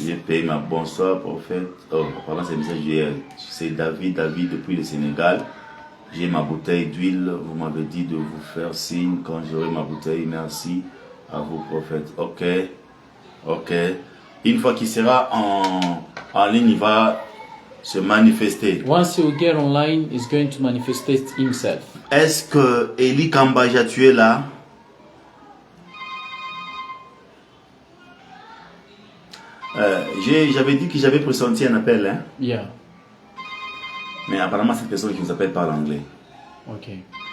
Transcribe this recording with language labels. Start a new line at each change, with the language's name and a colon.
French: J'ai payé ma bonsoir, prophète. Oh, pendant ce message hier, c'est David depuis le Sénégal. J'ai ma bouteille d'huile. Vous m'avez dit de vous faire signe quand j'aurai ma bouteille. Merci à vous, prophète. Ok. Ok. Une fois qu'il sera en ligne, il va se manifester.
English: Once he will get online, he's going to manifest himself.
French: Est-ce que Eli Kambaja, tu es là? J'avais dit que j'avais pressenti un appel, hein? Yeah. Mais apparemment cette personne qui nous appelle parle anglais. Okay.